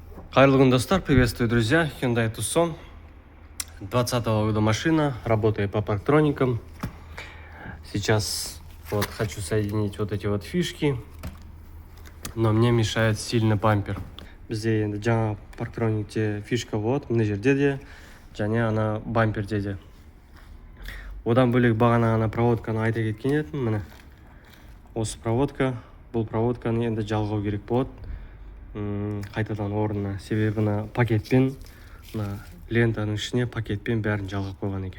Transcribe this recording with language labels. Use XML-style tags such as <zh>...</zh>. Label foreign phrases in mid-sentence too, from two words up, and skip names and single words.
<kk>Қайырлы күн, достар,</kk> <ru>приветствую, друзья. Hyundai Tucson 20-го года машина, работает по парктроникам. Сейчас вот хочу соединить вот эти вот фишки, но мне мешает сильно бампер.</ru> <kk>Бізде енді жаңа парктроникте фишка вот, мына жерде де, және ана бамперде де. Одан бөлек бағана ана проводканы айта кеткен едім, міне. Осы проводка, бұл проводканы енді жалғау керек болады. Қайтадан орнына, себебі пакетпен, лентаның ішіне пакетпен бәрін жалғап қойған екен.</kk>